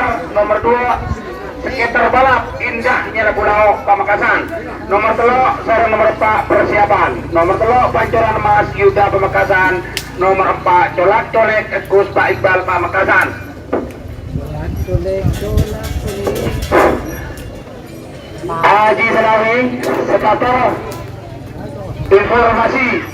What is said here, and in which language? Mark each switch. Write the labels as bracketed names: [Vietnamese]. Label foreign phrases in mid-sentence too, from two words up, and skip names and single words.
[Indonesian] Nomor 2 sekitar balap Indah Nyala Bulao Pamekasan. Nomor 3 sarang nomor 4 persiapan. Nomor 3 Pancuran Emas Yuda Pamekasan. Nomor 4 Colak Colek Gus Pak Iqbal Pamekasan. Haji Salawi Sekator informasi.